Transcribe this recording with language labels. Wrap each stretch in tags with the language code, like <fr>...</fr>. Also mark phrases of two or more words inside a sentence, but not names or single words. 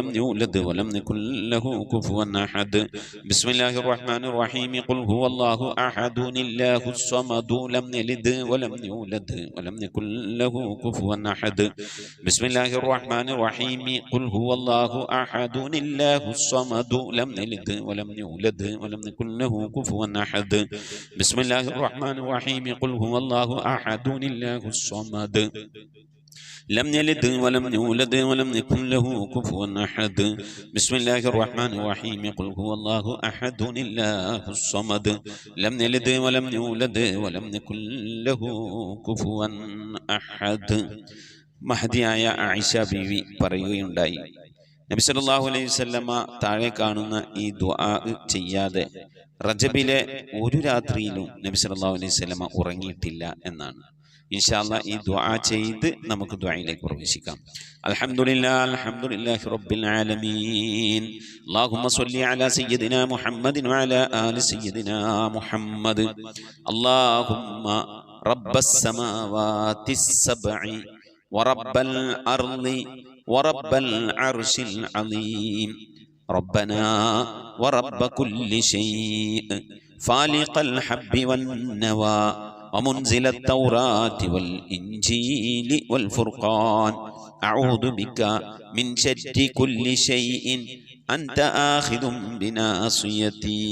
<ar>يولد ولم يكن له كفوا أحد بسم الله الرحمن الرحيم قل هو الله أحد الله الصمد لم يلد ولم يولد ولم يكن له كفوا أحد بسم الله الرحمن الرحيم قل هو الله أحد الله الصمد لم يلد ولم يولد ولم يكن له كفوا أحد بسم الله الرحمن الرحيم قل هو الله أحد الله الصمد لم يلد ولم يولد ولم يكن له كفوا أحد بسم الله الرحمن الرحيم قل هو الله أحد الله الصمد لم يلد ولم يولد ولم يكن له كفوا أحد.</ar> <ml>മഹദിയായ ആയിഷ ബീവി പറയുകയുണ്ടായി, നബി</ml> <ar>صلى الله عليه وسلم</ar> <ml>താഴെ കാണുന്ന ഈ ദുആ ചെയ്യാതെ റജബിലെ ഒരു രാത്രിയിലും നബി</ml> <ar>صلى الله عليه وسلم</ar> <ml>ഉറങ്ങിയിട്ടില്ല എന്നാണ്.</ml> <ar>إن شاء الله</ar> <ml>ഈ ദുആ ചെയ്ത് നമുക്ക് ദുആയിലേക്ക് പ്രവേശിക്കാം.</ml> <ar>الحمد لله رب العالمين. اللهم صل على سيدنا محمد وعلى آل سيدنا محمد. اللهم رب السماوات السبع ورب الأرض ورب العرش العظيم. ربنا ورب كل شيء فالق الحب والنوى ومنزل التوراة والإنجيل والفرقان أعوذ بك من شر كل شيء أنت آخذ بناصيتي.</ar>